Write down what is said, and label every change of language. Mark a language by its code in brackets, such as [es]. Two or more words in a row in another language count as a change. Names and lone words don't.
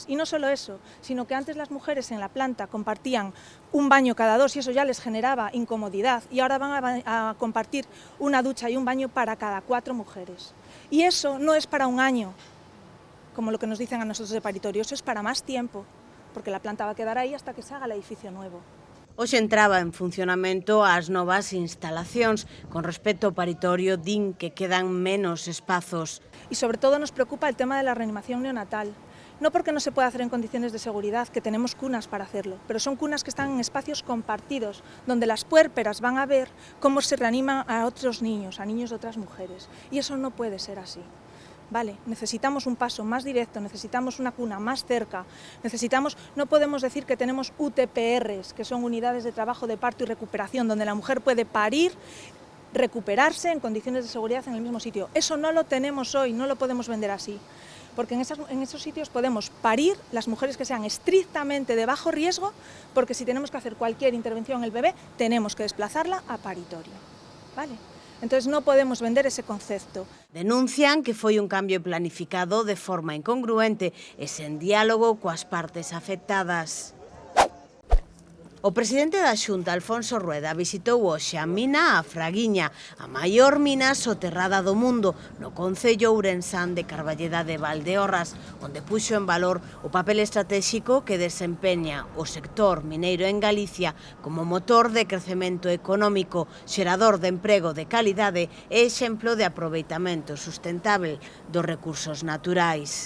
[es] Y no solo eso, sino que antes las mujeres en la planta compartían un baño cada dos y eso ya les generaba incomodidad y ahora van a compartir una ducha y un baño para cada 4 mujeres. Y eso no es para un año, como lo que nos dicen a nosotros de paritorio, eso es para más tiempo, porque la planta va a quedar ahí hasta que se haga el edificio nuevo. [gl] Hoxe entraba en funcionamento as novas instalacións. Con respecto ao paritorio, din que quedan menos espazos. [es] Y sobre todo nos preocupa el tema de la reanimación neonatal. No porque no se pueda hacer en condiciones de seguridad, que tenemos cunas para hacerlo, pero son cunas que están en espacios compartidos, donde las puérperas van a ver cómo se reaniman a otros niños, a niños de otras mujeres. Y eso no puede ser así. Vale, necesitamos un paso más directo, necesitamos una cuna más cerca, no podemos decir que tenemos UTPRs, que son unidades de trabajo de parto y recuperación, donde la mujer puede parir, recuperarse en condiciones de seguridad en el mismo sitio. Eso no lo tenemos hoy, no lo podemos vender así, porque en esos sitios podemos parir las mujeres que sean estrictamente de bajo riesgo, porque si tenemos que hacer cualquier intervención en el bebé, tenemos que desplazarla a paritorio, ¿vale? Entonces non podemos vender ese concepto. [gl] Denuncian que foi un cambio planificado de forma incongruente e sen diálogo coas partes afectadas. O presidente da Xunta, Alfonso Rueda, visitou hoxe a mina A Fraguiña, a maior mina soterrada do mundo, no concello ourensán de Carballeda de Valdeorras, onde puxo en valor o papel estratégico que desempeña o sector mineiro en Galicia como motor de crecemento económico, xerador de emprego de calidade e exemplo de aproveitamento sustentable dos recursos naturais.